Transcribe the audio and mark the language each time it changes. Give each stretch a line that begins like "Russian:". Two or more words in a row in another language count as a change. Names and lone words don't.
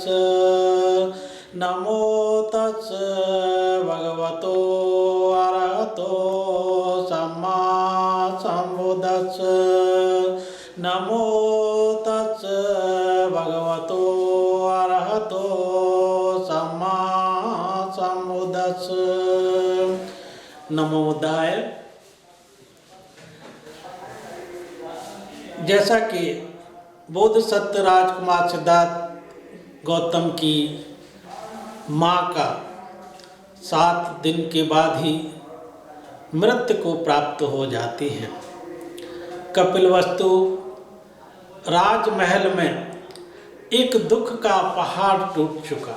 Pali: नमो तस् भगवतो अरहतो सम्मा सम्बुद्धस्स। नमो तस् भगवतो अरहतो सम्मा सम्बुद्धस्स। नमो बुद्धाय।
Hindi: जैसा कि बोधिसत्व राजकुमार सिद्धार्थ गौतम की माँ का 7 दिन के बाद ही मृत्यु को प्राप्त हो जाती हैं, कपिलवस्तु राजमहल में एक दुख का पहाड़ टूट चुका।